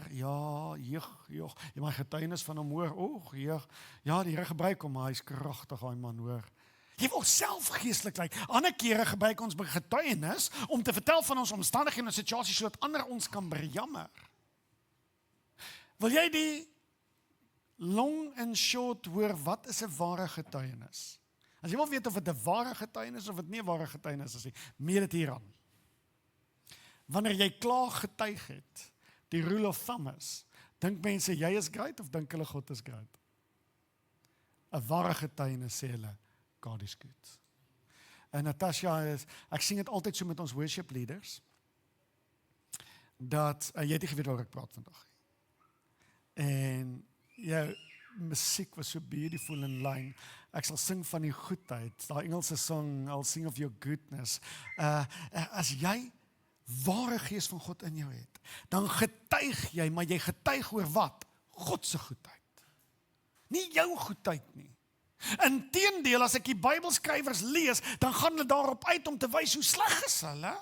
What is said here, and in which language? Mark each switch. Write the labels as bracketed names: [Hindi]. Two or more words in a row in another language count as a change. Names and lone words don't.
[Afrikaans] Ja, jy my getuienis van hom hoor. Ja, die Here gebruik hom, maar hy's kragtig, daai man, hoor. Jy wil self geestelik lyk. Ander kere gebruik ons getuienis om te vertel van ons omstandighede en situasies sodat ander ons kan bejammer. Wil jy die [English] long and short [Afrikaans] hoor, wat is 'n ware getuienis? As jy wil weet of dit 'n ware getuienis is of dit nie 'n ware getuienis is nie, meet dit hieraan. Wanneer jy klaar getuig het, die [English] rule of thumb [Afrikaans] is, dink mense jy is great of dink hulle God is great? 'n Ware getuienis sê hulle, God is good. En Natasha ek sien dit altyd so met ons [English] worship leaders, [Afrikaans] dat, jy het nie geweet waar ek praat vandag. En jou musiek was so [English] beautiful in line. [Afrikaans] Ek sal sing van die goedheid, daai Engelse song, [English] I'll sing of your goodness. [Afrikaans] As jy ware gees van God in jou het, dan getuig jy, maar jy getuig oor wat? God se goedheid. Nie jou goedheid nie. Inteendeel, as ek die Bybelskrywers lees, dan gaan hulle daarop uit om te wys hoe sleg is hulle.